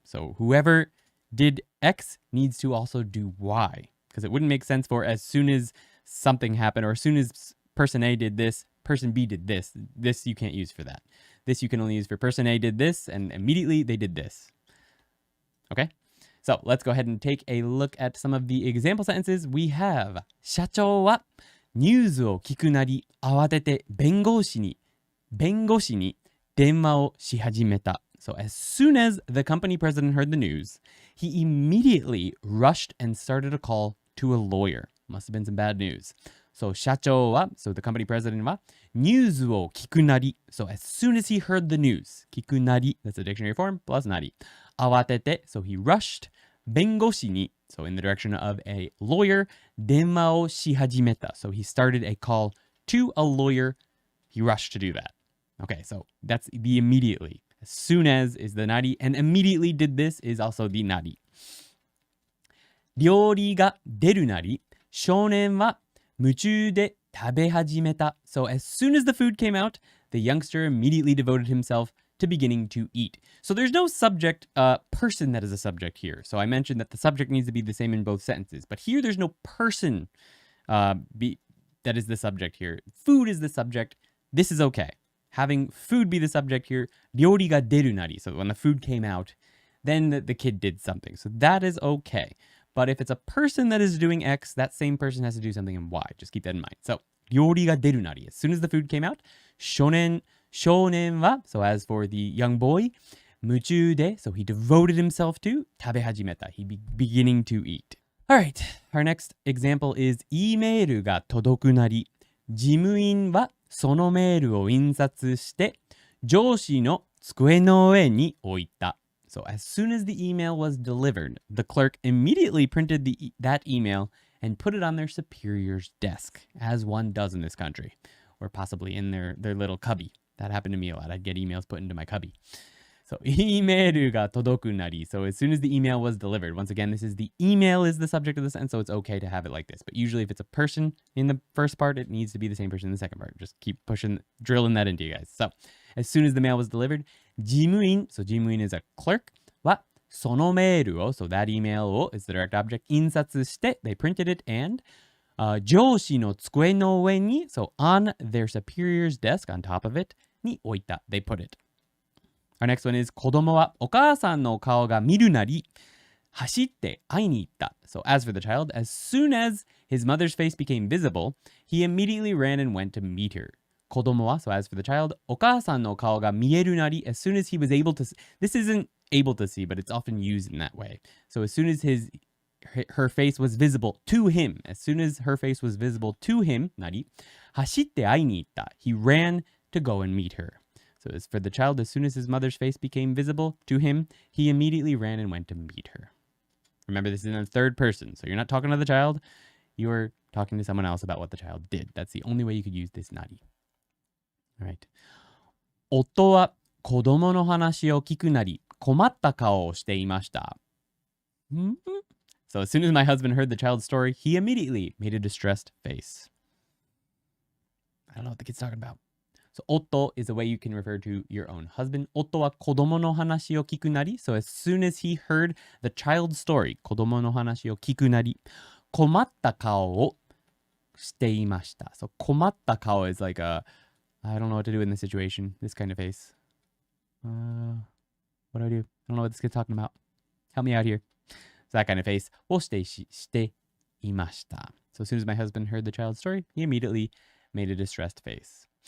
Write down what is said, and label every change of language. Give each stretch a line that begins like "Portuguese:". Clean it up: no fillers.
English: So whoever did X needs to also do Y, because it wouldn't make sense for as soon as something happened or as soon as person A did this, person B did this. This you can't use for that. This you can only use for person A did this and immediately they did this. Okay? So let's go ahead and take a look at some of the example sentences. We have
Japanese: 社長はニュースを聞くなり慌てて弁護士に電話をし始めた.
English: So as soon as the company president heard the news, he immediately rushed and started a call to a lawyer. Must have been some bad news. So
Japanese: 社長は,
English: so the company president
Japanese: はニュースを聞くなり.
English: So as soon as he heard the news,
Japanese: 聞くなり,
English: that's the dictionary form, plus なり.
Japanese: 慌てて,
English: so he rushed.
Japanese: 弁護士に,
English: so in the direction of a lawyer.
Japanese: 電話をし始めた.
English: So he started a call to a lawyer. He rushed to do that. Okay, so that's the immediately. As soon as is the nari, and immediately did this is also the nari.
Japanese: 料理が出るなり、少年は夢中で食べ始めた.
English: So as soon as the food came out, the youngster immediately devoted himself to beginning to eat. So there's no subject, person that is a subject here. So I mentioned that the subject needs to be the same in both sentences, but here there's no person that is the subject here. Food is the subject. This is okay. Having food be the subject here,
Japanese: 料理が出るなり.
English: So when the food came out, then the kid did something. So that is okay. But if it's a person that is doing X, that same person has to do something in Y. Just keep that in mind. So
Japanese: 料理が出るなり.
English: As soon as the food came out,
Japanese: 少年は,
English: so as for the young boy,
Japanese: 夢中で,
English: so he devoted himself to
Japanese: 食べ始めた.
English: He beginning to eat. Alright, our next example is
Japanese: E メールが届くなり. 事務員はそのメールを印刷して上司の机の上に置いた.
English: So as soon as the email was delivered, the clerk immediately printed that email and put it on their superior's desk, as one does in this country, or possibly in their little cubby. That happened to me a lot. I'd get emails put into my cubby.
Japanese: So, イメールが届くなり.
English: So as soon as the email was delivered, once again, this is the email is the subject of the sentence, so it's okay to have it like this. But usually if it's a person in the first part, it needs to be the same person in the second part. Just keep drilling that into you guys. So as soon as the mail was delivered, 事務員, so 事務員 is a clerk,
Japanese: はそのメールを,
English: so that email を is the direct object,
Japanese: 印刷して,
English: they printed it, and
Japanese: 上司の机の上に,
English: so on their superior's desk, on top of it,
Japanese: に置いた,
English: they put it.
Japanese: Our next one is 子供はお母さんの顔が見るなり走って会いに行った.
English: So as for the child, as soon as his mother's face became visible, he immediately ran and went to meet her.
Japanese: 子供は,
English: so as for the child,
Japanese: お母さんの顔が見えるなり,
English: as soon as he was able to see, this isn't able to see, but it's often used in that way. So as soon as her face was visible to him, as soon as her face was visible to him,
Japanese: なり走って会いに行った.
English: He ran to go and meet her. So as for the child, as soon as his mother's face became visible to him, he immediately ran and went to meet her. Remember, this is in the third person, so you're not talking to the child, you're talking to someone else about what the child did. That's the only way you could use this nari. All right.
Japanese: 夫は子供の話を聞くなり困った顔をしていました.
English: So as soon as my husband heard the child's story, he immediately made a distressed face. I don't know what the kid's talking about. So, 夫 is a way you can refer to your own husband.
Japanese: 夫は子供の話を聞くなり.
English: So as soon as he heard the child's story,
Japanese: 子供の話を聞くなり, 困った顔をしていました.
English: So
Japanese: 困った顔
English: is like a, I don't know what to do in this situation. This kind of face. What do I do? I don't know what this kid's talking about. Help me out here. So that kind of face.
Japanese: をしていました.
English: So as soon as my husband heard the child's story, he immediately made a distressed face.